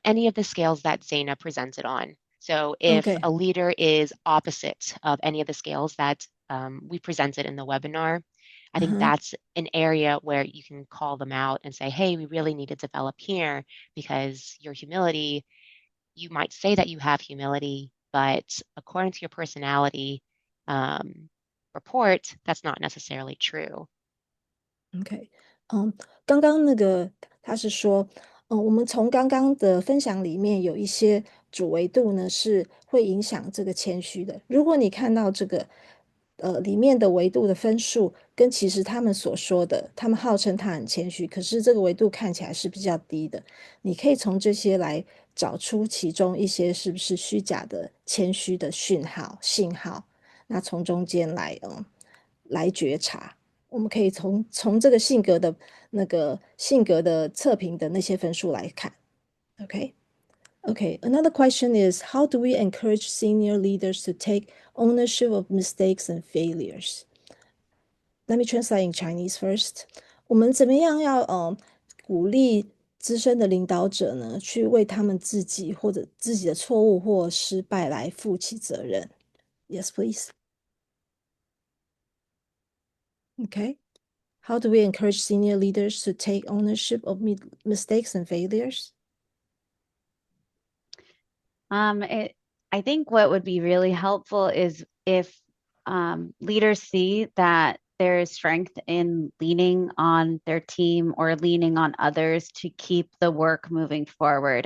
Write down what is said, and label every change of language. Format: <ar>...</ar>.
<en>Any of the scales that Zaina presented on. So if a leader is opposite of any of the scales that we presented in the webinar, I think that's an area where you can call them out and say, hey, we really need to develop here because your humility, you might say that you have humility, but according to your personality report, that's not necessarily true.</en> <zh>OK，刚刚那个他是说，我们从刚刚的分享里面有一些主维度呢是会影响这个谦虚的。如果你看到这个里面的维度的分数跟其实他们所说的，他们号称他很谦虚，可是这个维度看起来是比较低的。你可以从这些来找出其中一些是不是虚假的谦虚的信号，那从中间来觉察。我们可以从这个性格的测评的那些分数来看。OK，</zh> <en>Okay, another question is, how do we encourage senior leaders to take ownership of mistakes and failures? Let me translate in Chinese first.</en> <zh>我们怎么样要鼓励资深的领导者呢，去为他们自己或者自己的错误或失败来负起责任？</zh> <en>Yes, please. Okay. How do we encourage senior leaders to take ownership of mistakes and failures? I think what would be really helpful is if leaders see that there is strength in leaning on their team or leaning on others to keep the work moving forward.</en>